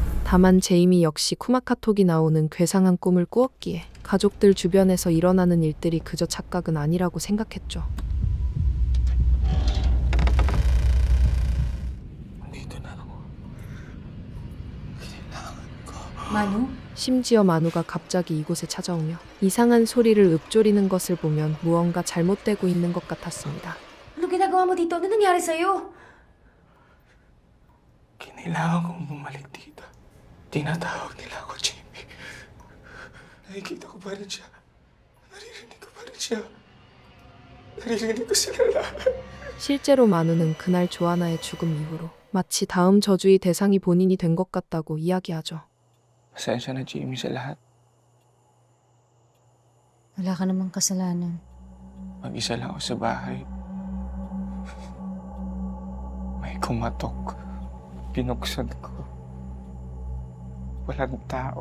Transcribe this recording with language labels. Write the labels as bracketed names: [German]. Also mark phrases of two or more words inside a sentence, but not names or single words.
[Korean] 다만 제이미 역시 쿠마카톡이 나오는 괴상한 꿈을 꾸었기에 가족들 주변에서 일어나는 일들이 그저 착각은 아니라고 생각했죠. [Filipino] Dito na ako. Kailangan ko. Manu? [Korean] 심지어 만우가 갑자기 이곳에 찾아오며 이상한 소리를 읊조리는 것을 보면 무언가 잘못되고 있는 것 같았습니다. [Filipino] Ano ginagawa mo dito? Ano nangyari sa'yo? Kinailangan kong bumalik dito. Tinatawag nila ako, Jamie. Nakikita ko pa rin siya. Naririnig ko pa rin siya. Naririnig ko sila lahat. [Korean] 실제로 만우는 그날 조아나의 죽음 이후로 마치 다음 저주의 대상이 본인이 된 것 같다고 이야기하죠. [Filipino] Pasensya na, Jamie, sa lahat. Wala ka namang kasalanan. Mag-isa lang ako sa bahay. May kumatok. Pinuksan ko. Walang tao.